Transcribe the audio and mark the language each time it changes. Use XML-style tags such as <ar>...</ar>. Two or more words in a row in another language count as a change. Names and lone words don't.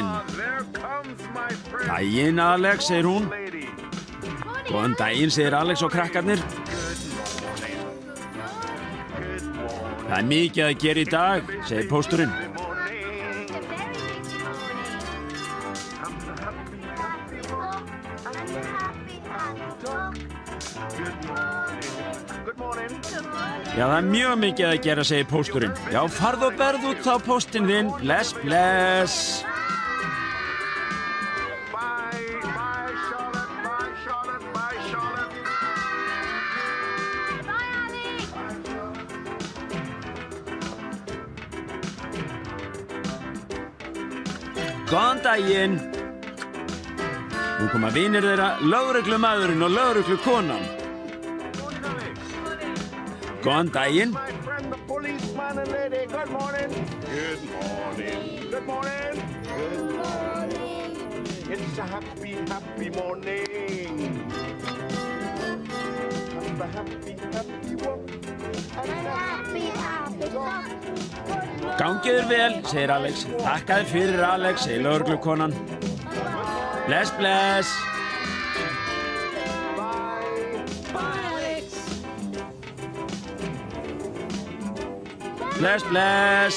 <en>There comes my friend.</en> <is>Daginn, Alex, segir hún.</is> <en>Lady.</en> <is>Góðan daginn, segir Alex og krakkarnir. Það er mikið að gera í dag, segir pósturinn.</is> <en>Good morning. Good morning.</en> <is>Já, það er mjög mikið að gera, segir pósturinn. Já, farðu og berðu út á póstinn þinn. Bless, bless.</is> <en>Bye, bye, Charlotte. Bye, Charlotte. Bye, Charlotte.</en> <is>Góðan daginn. Nú koma vinir þeirra, lögreglumaðurinn og lögreglukonan. Góðan daginn.</is> <en>My friend, the policeman and lady. Good morning. Good morning. Good morning. Good morning. It's a happy, happy morning. And a happy, happy walk. And a happy, happy talk.</en> <is>Gangið þér vel, segir Alex. Þakka þér fyrir, Alex, segir lögreglukonan. Bless, bless. Bless, bless.</is>